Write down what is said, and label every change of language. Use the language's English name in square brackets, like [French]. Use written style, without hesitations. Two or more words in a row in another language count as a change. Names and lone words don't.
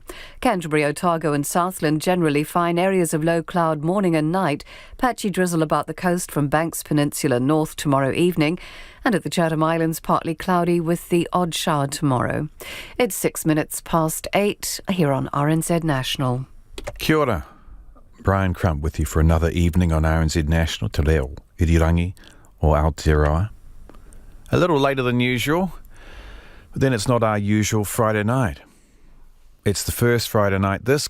[English] Canterbury, Otago and Southland, generally fine. Areas of low cloud morning and night. Patchy drizzle about the coast from Banks Peninsula north tomorrow evening. And at the Chatham Islands, partly cloudy with the odd shower tomorrow. It's 6 minutes past 8 here on RNZ National. [Māori] Kia ora. [English] Brian Crump with you for another evening on RNZ National, Te Reo, Irirangi or Aotearoa. A little later than usual, but then it's not our usual Friday night. It's the first Friday night this